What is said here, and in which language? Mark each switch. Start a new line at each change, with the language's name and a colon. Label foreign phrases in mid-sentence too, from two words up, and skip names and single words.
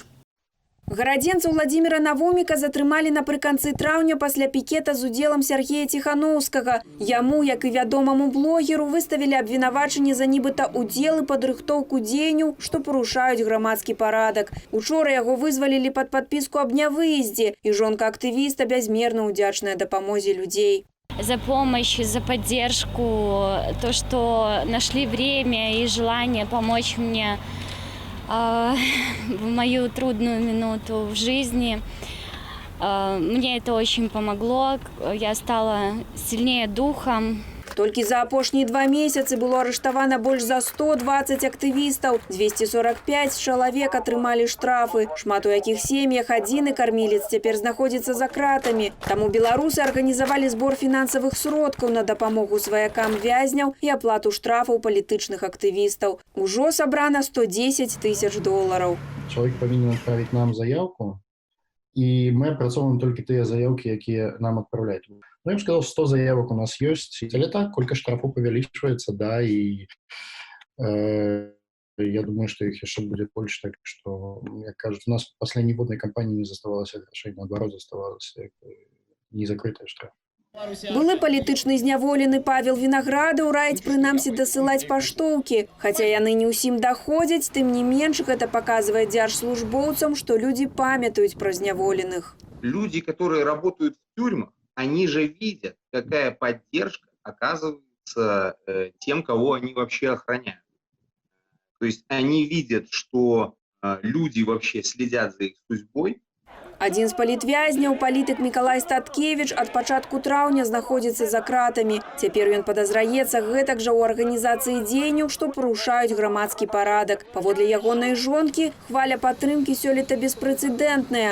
Belarusian: Гарадзенца Владзіміра Навуміка затрымалі напрыканцы траўня пасля пікета з удзелам Сергея Ціханаўскага. Яму, як і вядомаму блогеру, выставілі абвінавачанне за нібыта удзел і падрыхтоўку дзеянняў, што парушаюць грамадскі парадак. Учора яго вызвалілі пад падпіску аб нявыездзе, і жонка актывіста бязмерна ўдзячная дапамозе людзей.
Russian: За помощь, за поддержку, то, что нашли время и желание помочь мне в мою трудную минуту в жизни. Мне это очень помогло, я стала сильнее духом.
Belarusian: Толькі за апошнія 2 месяцы было арыштавана больш за 120 актывістаў. 245 чалавек атрымалі штрафы. Шмат у якіх сем'ях адзіны кармілец цяпер знаходзіцца за кратамі. Таму беларусы арганізавалі збор фінансавых сродкаў на дапамогу сваякам вязняў і аплату штрафаў палітычных актывістаў. Ужо сабрана $110 тысяч. Чалавек павінен адправіць нам заявку, і мы апрацоўваем толькі тыя заявкі, якія нам адпраўляюць.
Russian: Ну, я бы сказал, 100 заявок у нас есть. Или так, сколько штрафов увеличивается, да, и я думаю, что их еще будет больше, так что, мне кажется, у нас в последней водной кампании не заставалось отношений, наоборот, заставалось незакрытое штраф.
Belarusian: Былы палітычны зняволены Павел Вінаградаў раіць прынамсі дасылаць паштоўкі. Хаця яны не ўсім даходзяць, тым не менш гэта паказвае дзяржслужбоўцам, што людзі памятаюць пра зняволеных.
Russian: Люди, которые работают в тюрьмах, они же видят, какая поддержка оказывается тем, кого они вообще охраняют. То есть они видят, что люди вообще следят за их судьбой.
Belarusian: Адзін з палітвязняў, палітык Мікалай Статкевіч, ад пачатку траўня знаходзіцца за кратамі. Цяпер ён падазраецца гэтак жа ў арганізацыі дзеянняў, што парушаюць грамадскі парадак. Паводле ягонай жонкі, хваля падтрымкі сёлета беспрэцэдэнтная.